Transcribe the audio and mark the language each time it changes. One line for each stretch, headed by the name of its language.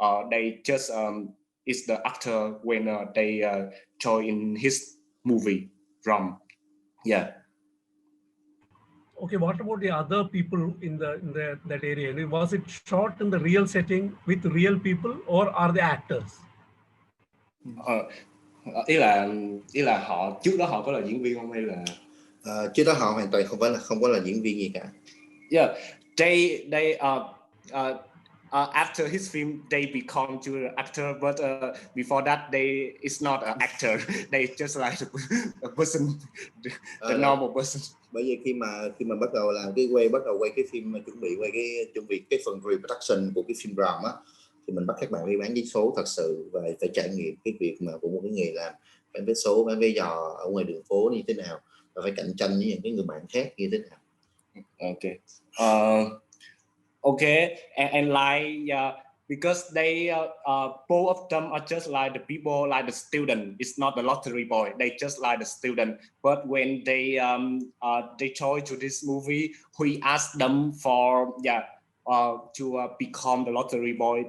English: They just is the actor when they join in his movie Ram. Yeah. Okay, what about the other people in that area? Was it shot in the real setting with real people, or are they actors?
Vietnamese: Ý là họ trước đó họ có là diễn viên không hay là trước đó họ hoàn toàn không có là diễn viên gì cả.
English: Yeah, they after his film they become to the actor, but before that they is not an actor. They just like a person, the normal person.
Vietnamese: Bởi vì khi mà bắt đầu làm bắt đầu quay cái phim, chuẩn bị cái phần reproduction của cái phim Ram á, thì mình bắt các bạn đi bán vé số thật sự và phải trải nghiệm cái việc mà của một cái nghề làm bán vé số, bán vé giò ở ngoài đường phố như thế nào, và phải cạnh tranh với những cái người bạn khác như thế nào.
English: Okay. Okay, and like because they both of them are just like the people, like the student. It's not the lottery boy. They just like the student. But when they join to this movie, we asked them for to become the lottery boy.